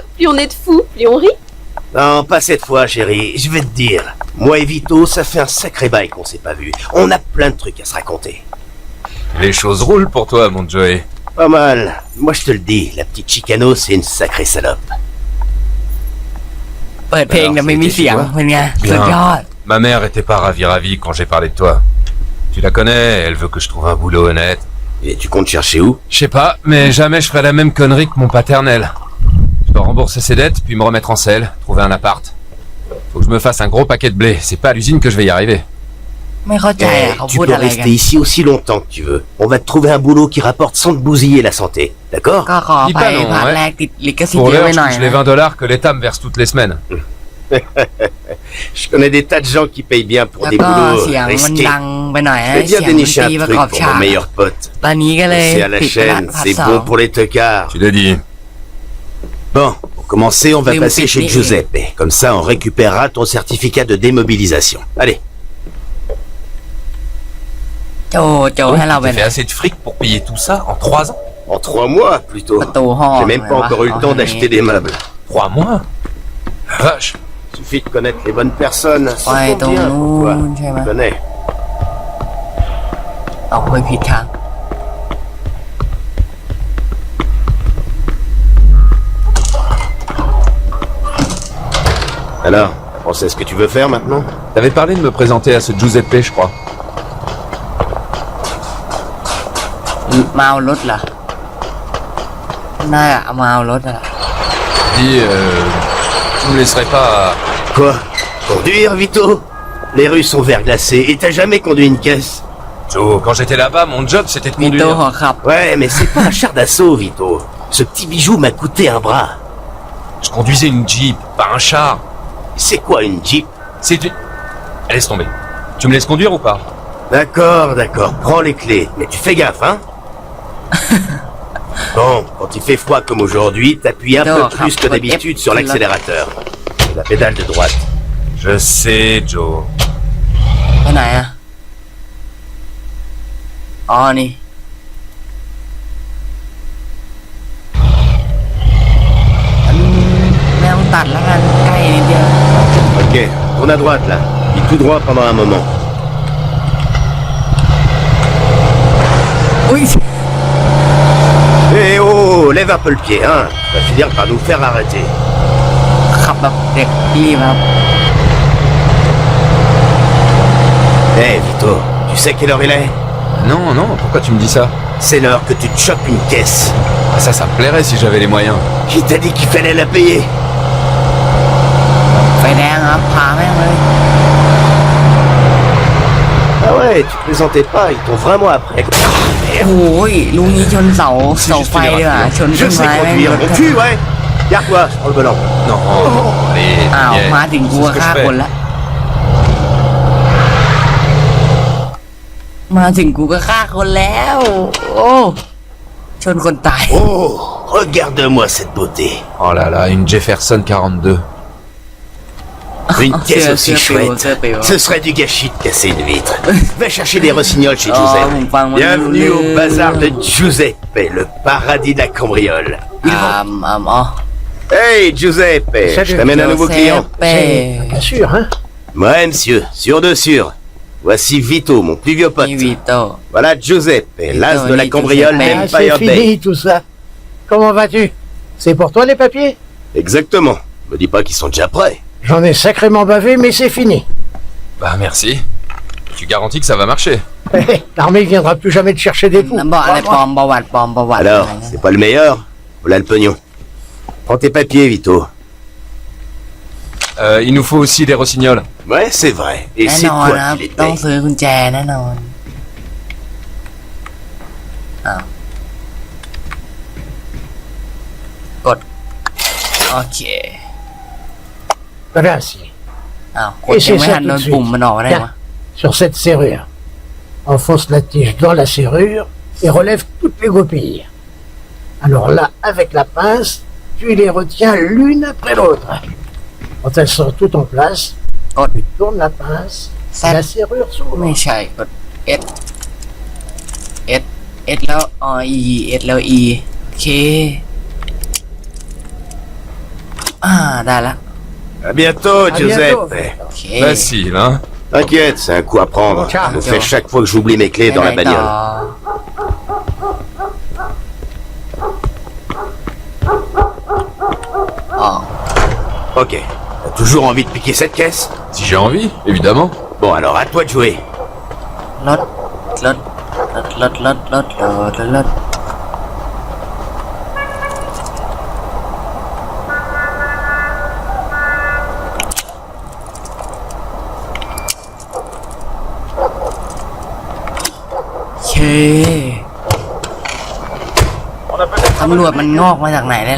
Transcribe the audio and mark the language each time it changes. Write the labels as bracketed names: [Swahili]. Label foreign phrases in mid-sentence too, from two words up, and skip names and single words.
[French] Plus on est de fous, plus on rit. Non, pas cette fois, chérie. Je vais te dire. Moi et Vito, ça fait un sacré bail qu'on s'est pas vu. On a plein de trucs à se raconter. Les choses roulent pour toi, mon Joey. Pas mal. Moi, je te le dis, la petite Chicano, c'est une sacrée salope. [Thai] เปิดเพลงแต่ไม่มีเสียงเป็นไงสุดยอด [French] Ma mère était pas ravie quand j'ai parlé de toi. Tu la connais, elle veut que je trouve un boulot honnête. Et tu comptes chercher où? Je sais pas, mais jamais je ferai la même connerie que mon paternel. Je dois rembourser ses dettes, puis me remettre en selle, trouver un appart. Faut que je me fasse un gros paquet de blé. C'est pas à l'usine que je vais y arriver. [Thai] ไม่เข้าใจ [French] Eh, [Thai] อ่ะเขา [French] tu [Thai] พูด [French] peux [Thai] อะไรกัน [French] rester ici aussi longtemps que tu veux. On va te trouver un boulot qui rapporte sans te bousiller la santé. D'accord? [Thai] ก็ขอไป [French] Dis pas non, [Thai] พาร์ท [French] ouais. [Thai] แรกติดลิขสิทธิ์ [French] Pour [Thai] เยอะ [French] l'heure, [Thai] ไป [French] je [Thai] หน่อย [French] touche les [Thai] นะ [French] $20 que l'État me verse toutes les semaines. Je connais des tas de gens qui payent bien pour [Thai] แล้ว [French] des [Thai] ก็ [French] boulots [Thai] เสียงมัน [French] risqués. [Thai] ดังไปหน่อย [French] Je [Thai] นะ [French] vais [Thai] เสีย [French] bien [Thai] งมัน [French] dénicher [Thai] ตี [French] un [Thai] ประ [French] truc [Thai] กอบ [French] pour [Thai] ฉาก [French] mon meilleur pote. [Thai] ตอนนี้ก็เลย [French] C'est à la [Thai] ปิดไปละ [French] chaîne, [Thai] พาร์ท [French] c'est [Thai] สอง [French] bon pour les tocards. Tu l'as dit. Bon, pour commencer, on va Mais passer on chez fait- Giuseppe. Comme ça, on récupérera ton certificat de démobilisation. Allez. [Thai] โจให้เราไป [French] T'as [Thai] ไหน [French] fait assez de fric pour payer tout ça en 3 ans? En 3 mois, plutôt. [Thai] ประตูห้อง [French] J'ai même pas encore eu le temps d'acheter des meubles. 3 mois? Vache. Suffit de connaître les bonnes personnes. Ça Ouais, compte bien pour toi. ton- Tu connais. [Thai] ออกไปผิดทาง [French] Alors, on sait ce que tu veux faire maintenant? T'avais parlé de me présenter à ce Giuseppe, je crois. [Thai] มาเอารถเหรอน่าจะเอามาเอารถเหรอ [French] Dis, tu me laisserais pas... Quoi? Conduire, Vito? Les rues sont verglacées et t'as jamais conduit une caisse? Joe, quand j'étais là-bas, mon job c'était de [Thai] มีโต [French] conduire. [Thai] หัวขับ [French] Ouais, mais c'est pas un char d'assaut, Vito. Ce petit bijou m'a coûté un bras. Je conduisais une Jeep, pas un char. C'est quoi une Jeep? C'est du... Laisse tomber. Tu me laisses conduire ou pas? D'accord, prends les clés. Mais tu fais gaffe, hein? Bon, quand il fait froid comme aujourd'hui, t'appuies un peu Non, plus que F, d'habitude sur F, l'accélérateur. La pédale de droite. Je sais, Joe. [Thai] ไปไหนอ่ะ อ๋อ นี่ไม่ต้องตัดแล้วกันใกล้นิดเดียว [French] Ok, tourne à droite là. Puis tout droit pendant un moment. [Thai] อุ้ย [French] Eh oh, lève un peu le pied, hein. Tu vas finir par nous faire arrêter. [Thai] ขับแบบเด็กรีบครับ [French] Eh Vito, tu sais quelle heure il est? Non, non, pourquoi tu me dis ça? C'est l'heure que tu te chopes une caisse. Ah, ça me plairait si j'avais les moyens. Qui t'a dit qu'il fallait la payer? [Thai] ไฟแดงครับพาแม่งเลย [French] Ah ouais, tu plaisantais pas, ils t'ont vraiment après. [Thai] โอ้ยลุงนี้ชนเสาไฟดีกว่าชน [French] Je [Thai] ต้น [French] sais [Thai] ไม้แม่ง [French] conduire, [Thai] รถ [French] mon cul, ouais. Garde-toi, je prends le volant. Non, allez, [Thai] อ้าว [French] viens. [Thai] มาถึงกู [French] C'est ce que [Thai] ฆ่า [French] je [Thai] คน [French] fais. [Thai] ละมาถึงกูก็ฆ่าคนแล้ว โอ้ชนคนตาย [French] Oh, regarde-moi cette beauté. Oh là là, une Jefferson 42. Une caisse aussi c'est chouette. péo. Ce serait du gâchis de casser une vitre. Va chercher des rossignols chez Oh, Giuseppe. mon pain, mon Bienvenue poulet. au bazar de Giuseppe, le paradis de la cambriole. Ils vont- [Thai] อ๋อ [French] Hey Giuseppe, je t'amène un nouveau client. [Thai] เป้ [French] Bien sûr, hein? Ouais monsieur, sûr de sûr. Voici Vito, mon plus vieux pote. [Thai] นี่วีโต้ [French] Voilà Giuseppe, l'as de la Vito, cambriole Giuseppe. Ah, c'est Empire Day. fini tout ça. Comment vas-tu? C'est pour toi les papiers? Exactement. Me dis pas qu'ils sont déjà prêts. J'en ai sacrément bavé, mais c'est fini. Bah merci. Tu garantis que ça va marcher? L'armée viendra plus jamais te chercher des poux. [Thai] บอกอะไรปลอมประวัติปลอมประวัติ [French] Alors, [Thai] อะไรนะ [French] c'est pas le meilleur? Voilà le pognon. Prends tes papiers, Vito. Il nous faut aussi des rossignols. Ouais, c'est vrai. Et [Thai] แน่ [French] c'est [Thai] นอน [French] toi [Thai] นะครับ [French] qui les [Thai] ต้อง [French] payes. [Thai] ซื้อกุญแจแน่นอนอ้าวกด โอเค [French] Grazie. [Thai] อ้าวกดยังไม่ทันโดนปุ่มมันออกได้วะ [French] Sur cette serrure. Enfonce la tige dans la serrure et relève toutes les goupilles. Alors là, avec la pince, tu les retiens l'une après l'autre. Quand elles sont toutes en place, [Thai] กด [French] tu tournes la pince et la serrure s'ouvre. [Thai] ไม่ใช่กด S S S แล้วE S แล้ว E โอเคได้ละ [French] À bientôt, À Giuseppe. bientôt. [Thai] โอเค [French] Facile, hein? T'inquiète, c'est un coup à prendre. Bon, ciao. Je le fais chaque fois que j'oublie mes clés dans la [Thai] ไปไหนต่อ [French] bagnole. [Thai] อ๋อ [French] Ok. T'as toujours envie de piquer cette caisse? Si j'ai envie, évidemment. Bon, alors à toi de jouer. [Thai] รถรถรถรถรถรถรถรถโอเคตำรวจมันงอกมาจากไหนได้ล่ะ